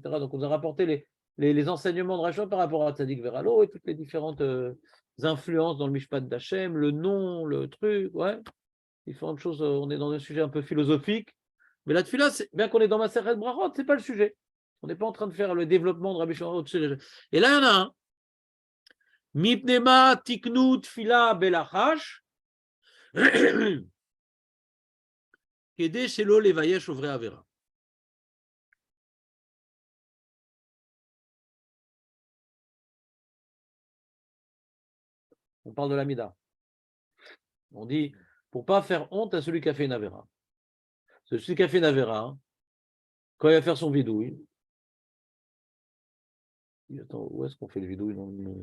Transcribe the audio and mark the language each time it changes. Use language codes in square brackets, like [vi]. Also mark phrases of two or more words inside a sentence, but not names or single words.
[fr] Donc, on nous a rapporté les enseignements de Rachel par rapport à [he] צדיק ורע לו [fr] et toutes les différentes influences dans le Mishpat d'Hachem, le nom, le truc, ouais. Différentes choses. On est dans un sujet un peu philosophique. Mais la tefila, bien qu'on est dans ma [he] מסכת ברכות, [fr] ce n'est pas le sujet. On n'est pas en train de faire le développement de Rabbi Shimon. Et là, il y en a un. [he] מפני מה תיקנו תפילה בלחש. כדי שלא לבייש עוברי עבירה. [fr] On parle de l'amida. On dit pour pas faire honte à celui qui a fait une avera. Celui qui a fait une avera, quand il va faire son vidouille, attends, où est-ce qu'on fait le vidouille?